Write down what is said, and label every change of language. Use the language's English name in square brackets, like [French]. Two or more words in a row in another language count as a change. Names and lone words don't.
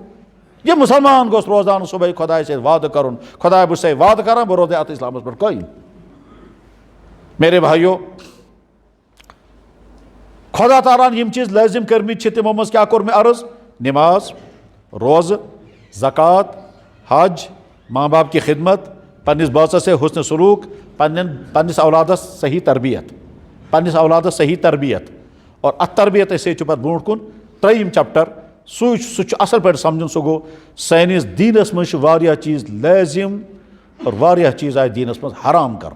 [Kashmiri] یہِ مُسلمان گوٚژھ روزان صبحٲے خۄدایہِ سۭتۍ وعدٕ کرُن خۄدایا بہٕ چھُسے وعدٕ کران بہٕ روزے اتھ اسلامس پٮ۪ٹھ قٲیِم. [Urdu] میرے بھایو [Kashmiri] خۄدا تعالیٰ ہن یِم چیٖز لٲزِم کٔرمٕتۍ چھِ تِمو منٛز کیٛاہ کوٚر مےٚ عرض. نٮ۪ماز روزٕ زکات حج [Urdu] ماں باپ کی خدمت [Kashmiri] پننِس بٲژس سۭتۍ حُسنِ سلوٗک پننِس اولادس صحیح تربیت. اور اتھ تربیتس سۭتۍ چھُ پتہٕ برونٛٹھ کُن 3 چپٹر سُہ چھُ اصل پٲٹھۍ سمجُن. سُہ گوٚو سٲنِس دیٖنس منٛز چھِ واریاہ چیٖز لٲزِم اور واریاہ چیٖز آیہِ دیٖنس منٛز حرام کرنہٕ.